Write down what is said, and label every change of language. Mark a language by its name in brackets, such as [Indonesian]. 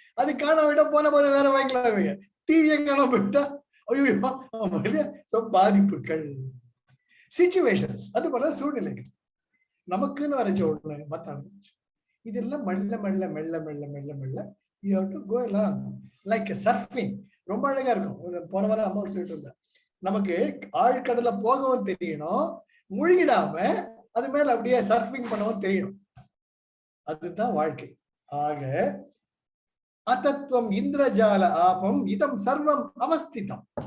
[Tamil] அது காணாம போயிட்டா போன போது வேற வாங்கிக்கலாம். டிவியை காணாம போயிட்டா ஐயோ பாதிப்புகள், சிச்சுவேஷன்ஸ், அது போல சூழ்நிலைகள் நமக்குன்னு வரைச்ச ஒண்ணு மத்தாங்க. இதெல்லாம் மெல்ல மெல்ல மெல்ல [English] மெல்ல மெல்ல மெல்ல you have to go along like a surfing. [Tamil] ரொம்ப அழகா இருக்கும். போன வாரம் அம்மா சொல்லிட்டு இருந்தா, நமக்கு ஆழ்கடல போகவும் தெரியணும், முழுகிடாம அது மேல அப்படியே சர்ஃபிங் பண்ணவும் தெரியணும். அதுதான் வாழ்க்கை. [Sanskrit] ஆக அதத்வம் இந்திரஜால ஆபம் இதம் சர்வம் அவஸ்திதம்.